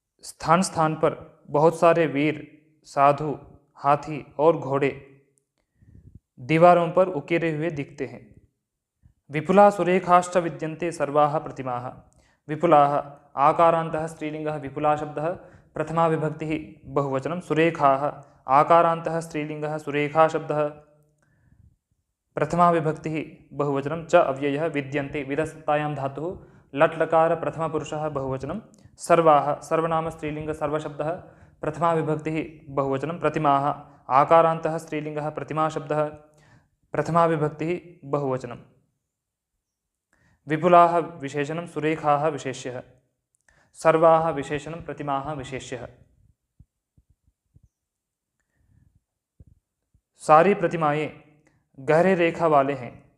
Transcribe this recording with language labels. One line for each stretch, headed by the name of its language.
Hindi: स्थान स्थान पर बहुत सारे वीर साधु हाथी और घोड़े दीवारों पर उकेरे हुए दिखते हैं।
Sanskrit: विपुला सुरेखाश्च विद्यन्ते सर्वाः प्रतिमाः विपुलाः आकारान्तः स्त्रीलिङ्गः विपुला शब्दः प्रथमा विभक्तिः बहुवचनं सुरेखाः आकारान्तः स्त्रीलिङ्गः सुरेखा शब्दः प्रथमा विभक्तिः बहुवचनं च अव्ययः विद्यन्ते विदसत्तायां धातुः लट्लकार प्रथमपुरुषः बहुवचनं सर्वाः सर्वनाम स्त्रीलिङ्ग सर्वशब्दः प्रथमा विभक्तिः बहुवचनं प्रतिमाः आकारान्तः स्त्रीलिङ्गः प्रतिमा शब्दः प्रथमा विभक्तिः बहुवचनं विपुलाः विशेषणं सुरेखाः विशेष्यः सर्वाः विशेषणं प्रतिमाः विशेष्यः।
Hindi: सारी प्रतिमाएं गहरे रेखा वाले हैं।